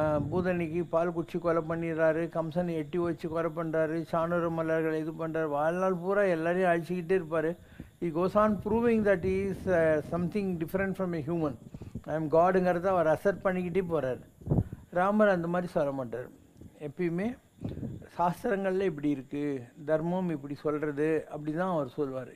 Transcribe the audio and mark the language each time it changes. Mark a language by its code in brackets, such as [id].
[ta] பூதனிக்கு பால் குச்சி கொலை பண்ணிடுறாரு, கம்சனை எட்டி வச்சு கொலை பண்ணுறாரு, சாணூர மலர்களை இது பண்ணுறாரு, வாழ்நாள் பூரா எல்லாரையும் அழிச்சிக்கிட்டே இருப்பார். [en] He goes on proving that he is something different from a human. I am God [ta] ங்கிறத our assert பண்ணிக்கிட்டே போகிறார். ராமர் அந்த மாதிரி சொல்ல மாட்டார். எப்பயுமே சாஸ்திரங்களில் இப்படி இருக்குது, தர்மம் இப்படி சொல்கிறது அப்படி தான் அவர் சொல்வார்.